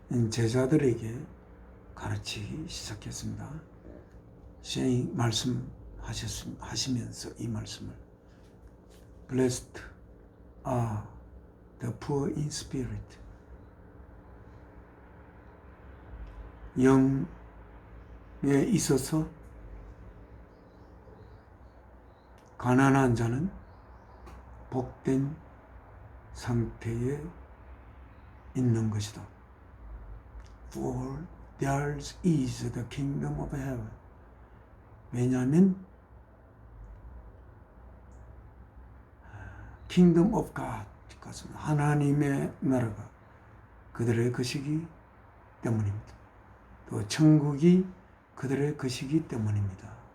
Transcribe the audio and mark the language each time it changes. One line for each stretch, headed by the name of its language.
Korean: 제자들에게 가르치기 시작했습니다.
English: saying,
Korean: 말씀하시면서 이 말씀을
English: Blessed are the poor in spirit.
Korean: 영에 있어서 가난한 자는 복된 상태에 있는 것이다.
English: For theirs is the kingdom of heaven.
Korean: 왜냐하면
English: kingdom of God,
Korean: 하나님의 나라가 그들의 것이기 때문입니다. 또 천국이 그들의 것이기 때문입니다.